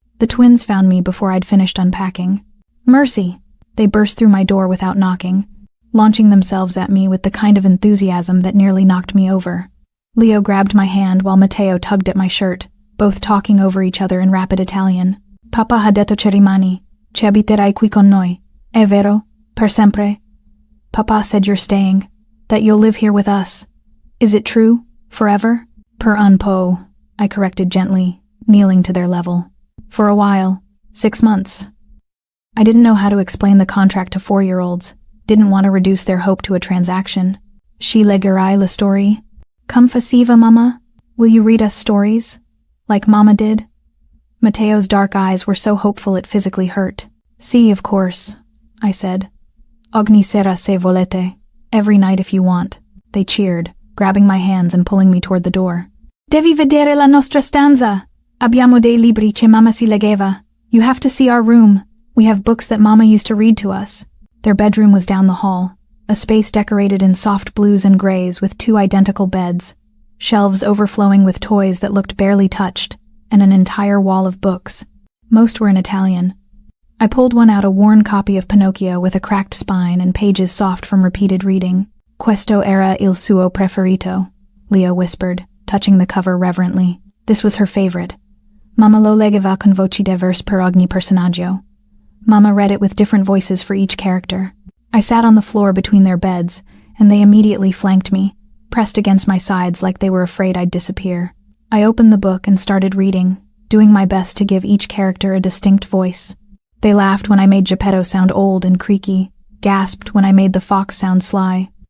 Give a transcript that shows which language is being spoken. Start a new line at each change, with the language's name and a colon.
English: The twins found me before I'd finished unpacking. Mercy! They burst through my door without knocking, launching themselves at me with the kind of enthusiasm that nearly knocked me over. Leo grabbed my hand while Matteo tugged at my shirt, both talking over each other in rapid Italian.
Italian: Papa ha detto che rimani, che abiterai qui con noi, è vero, per sempre?
English: Papa said you're staying, that you'll live here with us. Is it true, forever?
Italian: Per un po',
English: I corrected gently, kneeling to their level. For a while, 6 months. I didn't know how to explain the contract to 4-year-olds, didn't want to reduce their hope to a transaction.
Italian: Ci leggerai la storia? Come faceva, Mama?
English: Will you read us stories? Like Mama did? Matteo's dark eyes were so hopeful it physically hurt.
Italian: Si,
English: of course, I said.
Italian: Ogni sera se volete.
English: Every night if you want. They cheered, grabbing my hands and pulling me toward the door.
Italian: Devi vedere la nostra stanza. Abbiamo dei libri che Mama si leggeva.
English: You have to see our room. We have books that Mama used to read to us. Their bedroom was down the hall, a space decorated in soft blues and grays with 2 identical beds, shelves overflowing with toys that looked barely touched, and an entire wall of books. Most were in Italian. I pulled one out, a worn copy of Pinocchio with a cracked spine and pages soft from repeated reading.
Italian: Questo era il suo preferito,
English: Leo whispered, touching the cover reverently. This was her favorite.
Italian: Mama lo leggeva con voci diverse per ogni personaggio.
English: Mama read it with different voices for each character. I sat on the floor between their beds, and they immediately flanked me, pressed against my sides like they were afraid I'd disappear. I opened the book and started reading, doing my best to give each character a distinct voice. They laughed when I made Geppetto sound old and creaky, gasped when I made the fox sound sly.